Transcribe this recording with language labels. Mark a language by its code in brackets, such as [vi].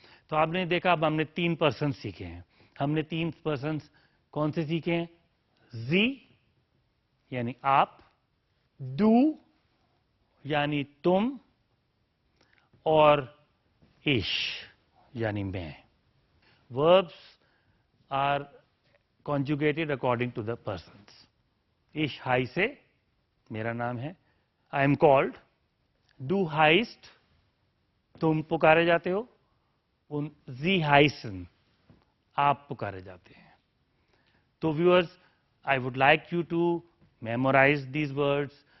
[hi] तो आपने देखा, अब हमने 3 पर्सन सीखे हैं। हमने 3 पर्सन कौन से सीखे हैं, जी यानी आप, डू यानी तुम, और इश यानी मैं। [en] Verbs are conjugated according to the persons. [de] इश हाई से [hi] मेरा नाम है, [en] I am called. [de] डू हाइस्ट, [hi] तुम पुकारे जाते हो। [de] उन जी हाइसन, [hi] आप पुकारे जाते हैं। [en] तो viewers, I would like you to memorize these words.